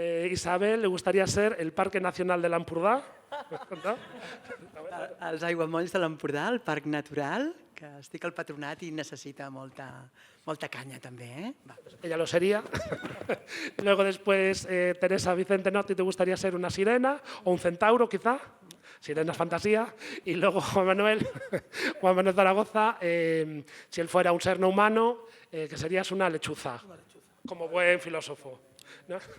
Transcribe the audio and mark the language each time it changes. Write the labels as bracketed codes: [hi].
[es] Isabel, le gustaría ser el Parque Nacional de l'Empordà? No? [ca] Els aiguamolls de l'Empordà, el Parc Natural, que estic al patronat i necessita molta canya també. [es] Ella lo sería. Luego después, Teresa Vicente, ¿no?, ¿te gustaría ser una sirena o un centauro quizá? Sirena es fantasía. Y luego Juan Manuel Zaragoza, si él fuera un ser no humano, que serías una lechuza, como buen filósofo, ¿no?